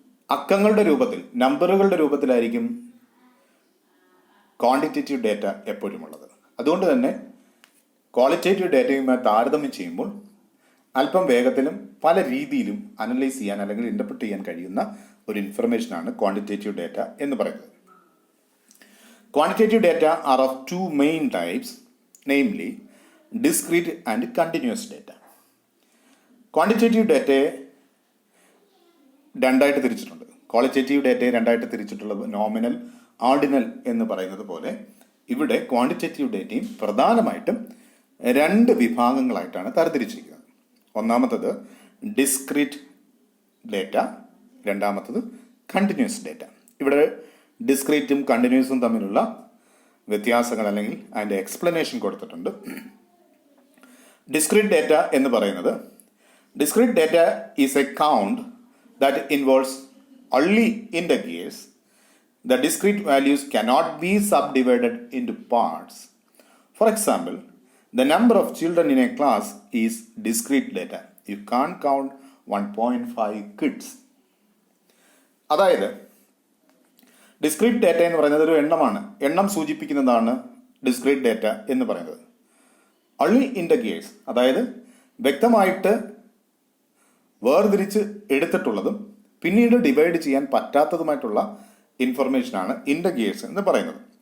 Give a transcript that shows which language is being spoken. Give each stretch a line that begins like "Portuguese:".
Malayalam: അക്കങ്ങളുടെ രൂപത്തിൽ, നമ്പറുകളുടെ രൂപത്തിലായിരിക്കും quantitative data എപ്പോഴും ഉള്ളത്. അതുകൊണ്ട് തന്നെ ക്വാളിറ്റേറ്റീവ് ഡേറ്റയുമായി താരതമ്യം ചെയ്യുമ്പോൾ അല്പം വേഗത്തിലും പല രീതിയിലും അനലൈസ് ചെയ്യാൻ അല്ലെങ്കിൽ ഇൻ്റർപ്രിറ്റ് ചെയ്യാൻ കഴിയുന്ന ഒരു ഇൻഫർമേഷനാണ് ക്വാണ്ടിറ്റേറ്റീവ് ഡേറ്റ എന്ന് പറയുന്നത്.
English: Quantitative data are of 2 main types, namely discrete and continuous data.
Malayalam: Quantitative ഡേറ്റയെ രണ്ടായിട്ട് തിരിച്ചിട്ടുണ്ട്. ക്വാളിറ്റേറ്റീവ് ഡേറ്റയെ രണ്ടായിട്ട് തിരിച്ചിട്ടുള്ളത് നോമിനൽ, ആർഡിനൽ എന്ന് പറയുന്നത് പോലെ ഇവിടെ ക്വാണ്ടിറ്റേറ്റീവ് ഡേറ്റയും പ്രധാനമായിട്ടും രണ്ട് വിഭാഗങ്ങളായിട്ടാണ് തരംതിരിച്ചിരിക്കുന്നത്. ഒന്നാമത്തത് ഡിസ്ക്രീറ്റ് ഡേറ്റ, രണ്ടാമത്തത് കണ്ടിന്യൂസ് ഡേറ്റ. ഇവിടെ ഡിസ്ക്രീറ്റും കണ്ടിന്യൂസും തമ്മിലുള്ള വ്യത്യാസങ്ങൾ അല്ലെങ്കിൽ അതിൻ്റെ എക്സ്പ്ലനേഷൻ കൊടുത്തിട്ടുണ്ട്. ഡിസ്ക്രീറ്റ് ഡേറ്റ എന്ന് പറയുന്നത്,
English: Discrete data is a count that involves only integers. The discrete values cannot be subdivided into parts. For example, the number of children in a class is discrete data. You can't count 1.5 kids.
Malayalam: അതായത് discrete data എന്ന് പറയുന്നത് ഒരു എണ്ണമാണ്. എണ്ണം സൂചിപ്പിക്കുന്നതാണ് discrete data എന്ന് പറയുന്നത്.
English: only integers,
Malayalam: അതായത് വ്യക്തമായിട്ട് വേർതിരിച്ച് എടുത്തിട്ടുള്ളതും പിന്നീട് ഡിവൈഡ് ചെയ്യാൻ പറ്റാത്തതുമായിട്ടുള്ള ഇൻഫർമേഷനാണ് ഇൻറ്റഗേഴ്സ് എന്ന് പറയുന്നത്.